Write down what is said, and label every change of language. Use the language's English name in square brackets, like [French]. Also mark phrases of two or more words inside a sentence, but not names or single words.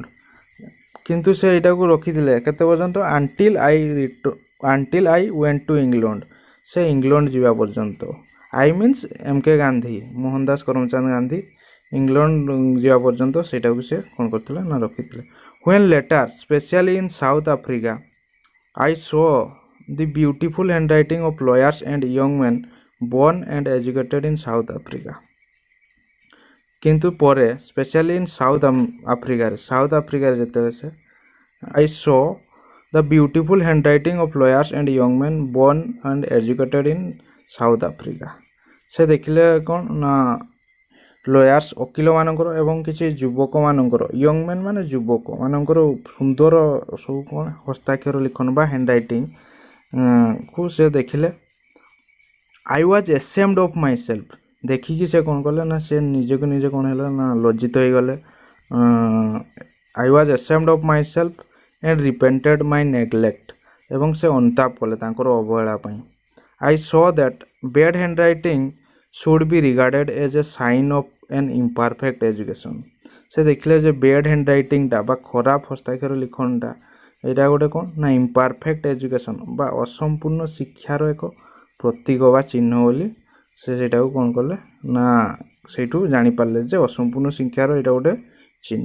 [Odia] କିନ୍ତୁ ସେ ଏଇଟାକୁ ରଖିଥିଲେ କେତେ ପର୍ଯ୍ୟନ୍ତ, [English] until I went to England, [Odia] ସେ ଇଂଲଣ୍ଡ ଯିବା ପର୍ଯ୍ୟନ୍ତ. [English] I means [Odia] MK ଗାନ୍ଧୀ, ମୋହନ ଦାସ କରମଚାନ୍ଦ ଗାନ୍ଧୀ ଇଂଲଣ୍ଡ ଯିବା ପର୍ଯ୍ୟନ୍ତ ସେଇଟାକୁ ସେ କ'ଣ କରିଥିଲେ ନା ରଖିଥିଲେ. [English] When later specially in South Africa I saw the beautiful handwriting of lawyers and young men born and educated in South Africa. [Odia] କିନ୍ତୁ ପରେ [English] specially in South Africaରେ [Odia] ଯେତେବେଳେ ସେ [English] I saw the beautiful handwriting of lawyers and young men born and educated in South Africa. [Odia] ସେ ଦେଖିଲେ କ'ଣ ନା ଲୟାର୍ସ ଓକିଲମାନଙ୍କର ଏବଂ କିଛି ଯୁବକମାନଙ୍କର, [English] young man [Odia] ମାନେ ଯୁବକମାନଙ୍କର ସୁନ୍ଦର ସବୁ କ'ଣ ହସ୍ତାକ୍ଷର ଲିଖନ ବା [English] handwritingକୁ [Odia] ସେ ଦେଖିଲେ. [English] I was ashamed of myself. [Odia] ଦେଖିକି ସେ କ'ଣ କଲେ ନା ସେ ନିଜକୁ ନିଜେ କ'ଣ ହେଲା ନା ଲଜ୍ଜିତ ହୋଇଗଲେ. [English] I was ashamed of myself and repented my neglect. [Odia] ଏବଂ ସେ ଅନୁତାପ କଲେ ତାଙ୍କର ଅବହେଳା ପାଇଁ. [English] I saw that bad handwriting should be regarded as a sign of an imperfect education. [Odia] ସେ ଦେଖିଲେ ଯେ [English] bad handwritingଟା [Odia] ବା ଖରାପ ହସ୍ତାକ୍ଷର ଲିଖନଟା ଏଇଟା ଗୋଟେ କ'ଣ ନା [English] imperfect education [Odia] ବା ଅସମ୍ପୂର୍ଣ୍ଣ ଶିକ୍ଷାର ଏକ ପ୍ରତୀକ ବା ଚିହ୍ନ ବୋଲି ସେ ସେଇଟାକୁ କ'ଣ କଲେ ନା ସେଇଠୁ ଜାଣିପାରିଲେ ଯେ ଅସମ୍ପୂର୍ଣ୍ଣ ଶିକ୍ଷାର ଏଇଟା ଗୋଟେ ଚିହ୍ନ.